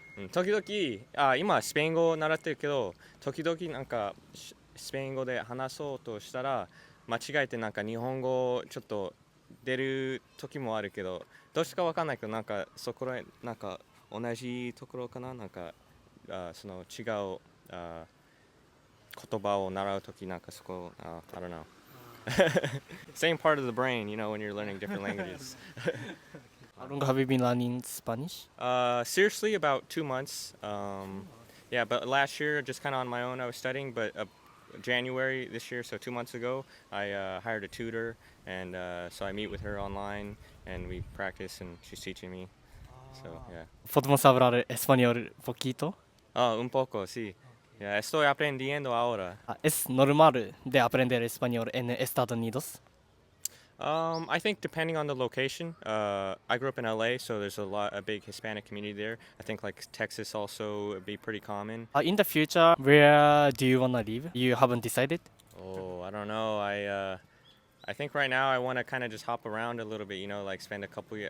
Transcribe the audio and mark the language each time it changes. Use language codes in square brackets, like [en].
[ja] 時々今スペイン語を習ってるけど、時々なんかスペイン語で話そうとしたら間違えてなんか日本語ちょっと出る時もあるけど、どうしてかわかんないけどなんかそこらなんか同じところかな、なんかその違う言葉を習う時なんかそこ [en] I don't know. Same part of the brain, when you're learning different languages. How long have you been learning Spanish? Seriously, about 2 months. Yeah, but last year, just kind of on my own, I was studying. But January this year, so 2 months ago, I hired a tutor, and so I meet with her online, and we practice, and she's teaching me. So yeah. [es] ¿Podemos hablar español poquito? Un poco, sí. Yeah, estoy aprendiendo ahora. ¿Es normal de aprender español en Estados Unidos? [en] I think depending on the location, I grew up in LA, so there's a big Hispanic community there. I think like Texas also would be pretty common. In the future, where do you want to live? You haven't decided? Oh, I don't know. I think right now I want to kind of just hop around a little bit, like spend a couple years.